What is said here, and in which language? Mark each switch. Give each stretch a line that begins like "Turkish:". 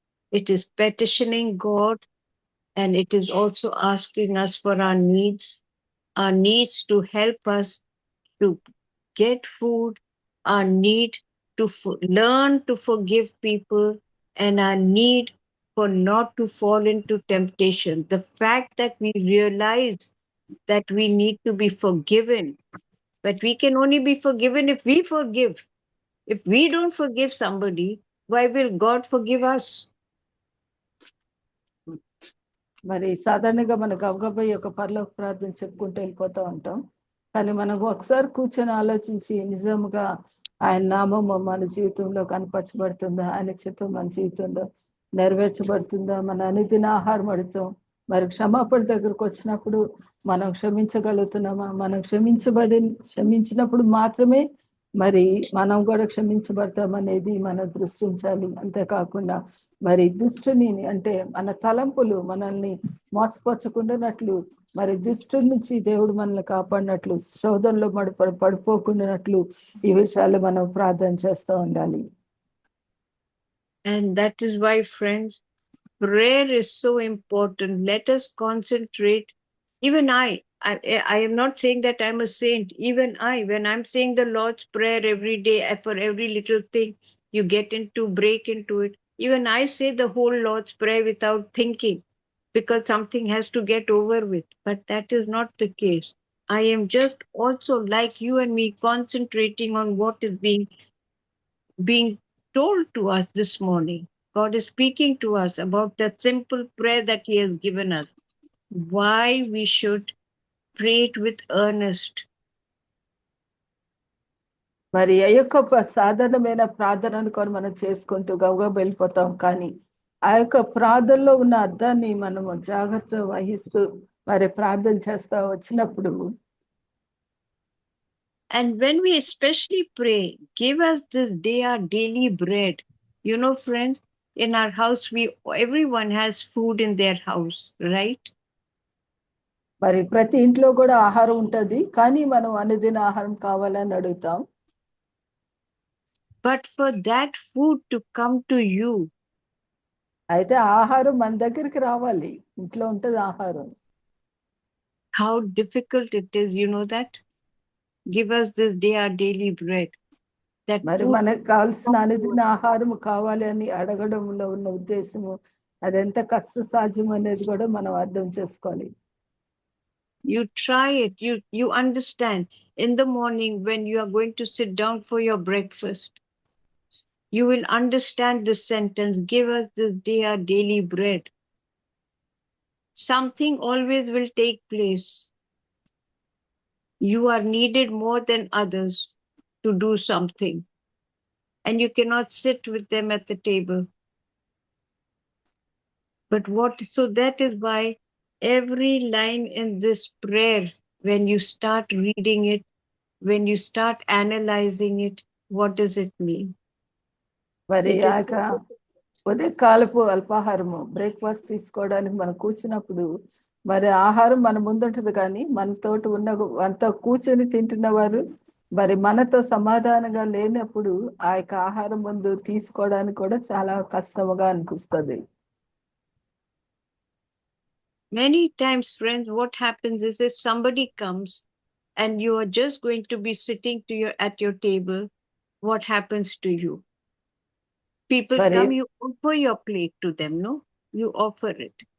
English: It is petitioning God, and it is also asking us for our needs to help us to get food, our need to learn to forgive people, and our need for not to fall into temptation. The fact that we realize that we need to be forgiven, but we can only be forgiven if we forgive. If we don't forgive somebody, why will God forgive us?
Telugu: మరి సాధారణంగా మన గబగబా యొక్క పరలోక ప్రార్థన చెప్పుకుంటూ వెళ్ళిపోతూ ఉంటాం. కానీ మనం ఒకసారి కూర్చొని ఆలోచించి నిజంగా ఆయన నామం మన జీవితంలో కనపరచబడుతుందా, ఆయన చిత్తం మన జీవితంలో నెరవేర్చబడుతుందా, మన అనుదిన ఆహారం అడుగుతాం. మరి క్షమాపణ దగ్గరకు వచ్చినప్పుడు మనం క్షమించగలుగుతున్నామా? మనం క్షమించినప్పుడు మాత్రమే మరి మనం కూడా క్షమించబడతామనేది మనం దృష్టించాలి. అంతేకాకుండా మరి దుష్టుని అంటే మన తలంపులు మనల్ని మోసపరచకుండానట్లు, మరి దుష్టుడి నుంచి దేవుడు మనల్ని కాపాడినట్లు, శోధనలో పడిపోకుండానట్లు ఈ విషయాలు మనం ప్రార్థన చేస్తూ ఉండాలి.
English: And that is why, friends, prayer is so important. Let us concentrate. Even I am not saying that I'm a saint. Even when I'm saying the Lord's Prayer every day, for every little thing you break into it. Even I say the whole Lord's Prayer without thinking, because something has to get over with. But that is not the case. I am just also, like you and me, concentrating on what is being told to us this morning. God is speaking to us about that simple prayer that He has given us. Why we should pray it with earnest.
Telugu: మరి ఆ యొక్క సాధారణమైన ప్రార్థనను కూడా మనం చేసుకుంటూ గౌగా వెళ్ళిపోతాం. కానీ ఆ యొక్క ప్రార్థనలో ఉన్న అర్థాన్ని మనము జాగ్రత్త వహిస్తూ మరి ప్రార్థన చేస్తా వచ్చినప్పుడు,
English: and when we especially pray, give us this day our daily bread. You know, friends, in our house, everyone has food in their house, right?
Telugu: మరి ప్రతి ఇంట్లో కూడా ఆహారం ఉంటది, కానీ మనం అనుదిన ఆహారం కావాలని అడుగుతాం.
English: But for that food to come to you,
Telugu: అయితే ఆహారం మన దగ్గరికి రావాలి. ఇంట్లో ఉంటది ఆహారం.
English: how difficult it is, you know that? Give us this day our daily bread. That
Telugu: మరి
English: food
Telugu: మనకు కావాల్సిన అనుదిన ఆహారం కావాలి అని అడగడంలో ఉన్న ఉద్దేశము అదెంత కష్ట సాధ్యం అనేది కూడా మనం అర్థం చేసుకోవాలి.
English: you try it, you understand. In the morning when you are going to sit down for your breakfast, you will understand this sentence, give us this day our daily bread. Something always will take place. You are needed more than others to do something, and you cannot sit with them at the table. But so that is why every line in this prayer, when you start reading it, when you start analyzing it, what does it mean?
Telugu: మరి
English: It is
Telugu: ఆ యొక్క ఉదయకాలపు అల్పాహారము breakfast తీసుకోవడానికి మనం కూర్చున్నప్పుడు మరి ఆహారం మన ముందుంటది కానీ మనతోటి మనతో కూర్చొని తింటున్న వారు మరి మనతో సమాధానంగా లేనప్పుడు ఆ యొక్క ఆహారం ముందు తీసుకోవడానికి కూడా చాలా కష్టముగా అనిపిస్తుంది.
English: many times, friends, what happens is if somebody comes and you are just going to be sitting at your table, what happens to you? People
Telugu: మరి
English: come, you offer your plate to them, no? You offer it.